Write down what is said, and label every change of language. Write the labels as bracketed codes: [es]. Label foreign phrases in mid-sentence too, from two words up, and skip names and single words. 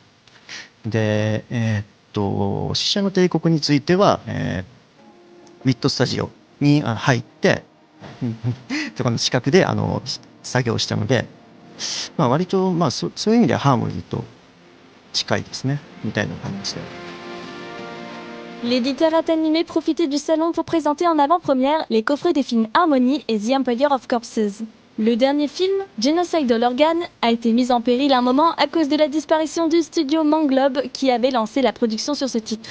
[ja] で死者の帝国については、ウィットスタジオに入ってそこの近くで作業したので、割とそういう意味ではハーモニーと近いですねみたいな感じで。 [fr] L'éditeur a animé profitait du salon pour présenter en avant-première les coffrets des films Harmony et The Empire of Corpses. Le dernier film, Genocide of Organ, a été mis en péril un moment à cause de la disparition du studio Manglobe qui avait lancé la production sur ce titre.